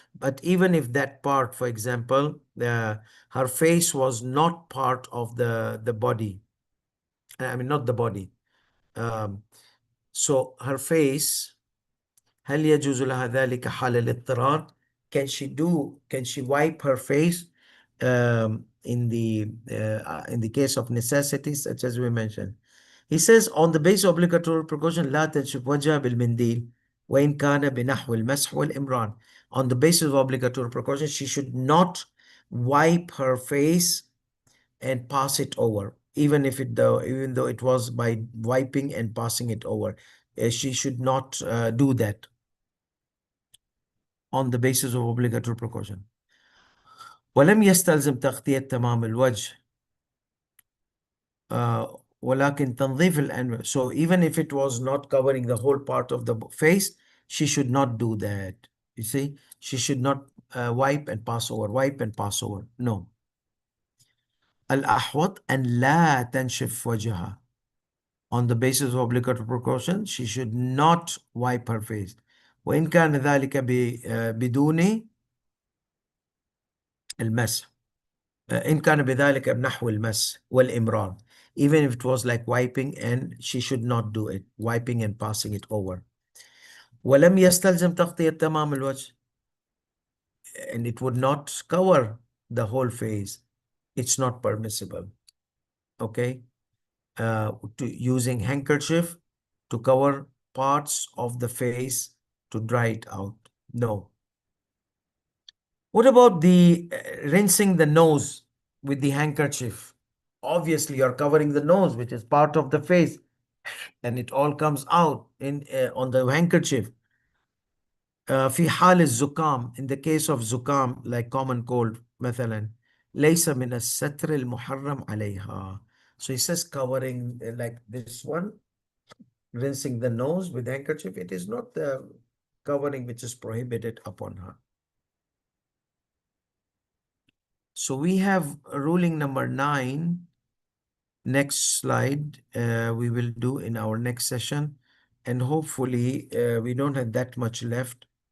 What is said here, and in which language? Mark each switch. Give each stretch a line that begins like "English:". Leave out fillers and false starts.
English: But even if that part, for example, her face was not part of the body, I mean not the body, um, so her face,
Arabic: هل يجوز لها ذلك حال الاضطرار?
English: Can she wipe her face in the case of necessity, such as we mentioned? He says on the basis of obligatory precaution
Arabic: لا تنشف وجهها بالمنديل وإن كان بنحو المسح والإمرار.
English: On the basis of obligatory precaution, she should not wipe her face and pass it over, even though it was by wiping and passing it over. She should not do that on the basis of obligatory precaution.
Arabic: ولم يستلزم تغطية تمام الوجه ولكن تنظيف الأنف.
English: So even if it was not covering the whole part of the face, she should not do that. You see, she should not wipe and pass over, wipe and pass over.
Arabic: No. الأحوط أن لا تنشف وجهها.
English: On the basis of obligatory precaution, she should not wipe her face.
Arabic: وإن كان ذلك بدون المسح. إن كان بذلك بنحو المس والإمرار.
English: Even if it was like wiping, and she should not do it, wiping and passing it over.
Arabic: ولم يستلزم تغطية تمام الوجه.
English: And it would not cover the whole face. It's not permissible. Okay? To using handkerchief to cover parts of the face to dry it out. No. What about the rinsing the nose with the handkerchief? Obviously, you're covering the nose, which is part of the face, and it all comes out on the handkerchief.
Arabic: في حال الزكام,
English: in the case of
Arabic: زكام,
English: like common cold,
Arabic: مثلا, ليس من الستر المحرم عليها.
English: So he says covering like this one, rinsing the nose with handkerchief, it is not the covering which is prohibited upon her. So we have ruling number 9. next slide we will do in our next session, and hopefully we don't have that much left.